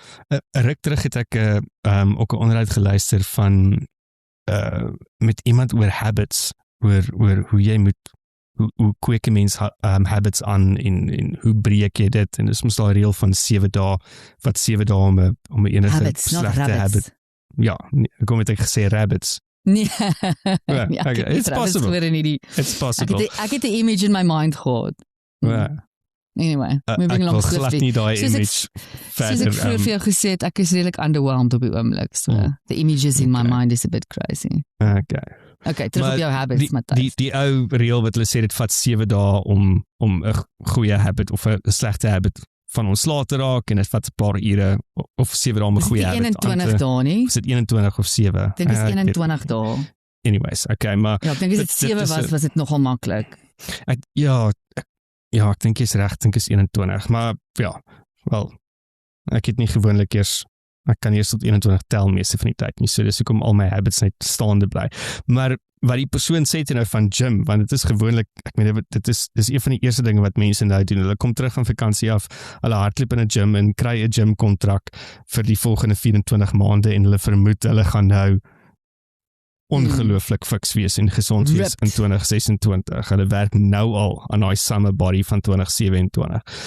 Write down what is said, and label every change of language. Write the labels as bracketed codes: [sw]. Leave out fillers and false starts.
[af] 'n Ruk terug het ek ook 'n onderhoud geluister van met iemand oor habits, oor hoe jy moet hoe kweek 'n mens habits aan en hoe breek jy dit, en dis mos daai reël van 7 dae, wat 7 dae om 'n enige slegte habit. Ja, kom met ek gesê rabbits. Nee. [en] Okay, it's possible. It's possible. [af] Ek het 'n image [en] in my mind [af] gehad. [en] Anyway, moving along swiftly. [af] Ek wil glad nie daai image verder. Soos ek vroeër vir jou gesê het, ek is redelik underwhelmed op die oomblik. [en] So the images in my mind is a bit crazy. [af] Okay, terug op jou habits, Matthys. Die ou reël wat hulle sê, dit vat 7 dae om 'n goeie habit of 'n slegte habit van ontslae te raak, en dit vat 'n paar ure of 7 dae om 'n goeie habit aan te... 21 dae nie? Is dit 21 of 7? Ek dink is 21 dae. Anyways, okay, maar... Ja, ek dink as dit 7 was dit nogal maklik. Ja, ek dink jy's reg, ek dink is 21, maar ja, wel, ek het nie gewoonlik ek kan eers tot 21 tel meeste van die tyd nie, so dis hoekom al my habits net staande bly. Maar wat die persoon sê nou van gym, want dit is gewoonlik, ek meen, dit is een van die eerste dinge wat mense nou doen, hulle kom terug van vakansie af, hulle hardloop in 'n gym en kry 'n gym kontrak vir die volgende 24 maande en hulle vermoed hulle gaan nou ongelooflik fiks wees en gesond wees in 2026. Hulle werk nou al aan daai summer body van 2027.